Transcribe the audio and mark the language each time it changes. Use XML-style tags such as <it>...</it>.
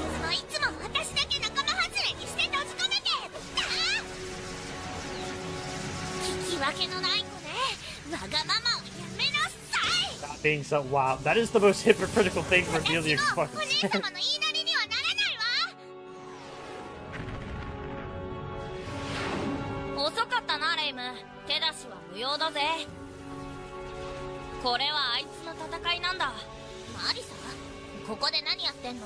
<ja>いつも私だけ仲間外れにして閉じ込めて。聞き分けのない子ね。わがままをやめなさい。</ja> <en>That being so, wow, that is the most hypocritical thing for Amelia to fucking say.</en> <ja>お姉様の言いなりにはならないわ。遅かったな、レイム。手出しは無用だぜ。これはあいつの戦いなんだ。マリサ、ここで何やってんの？</ja>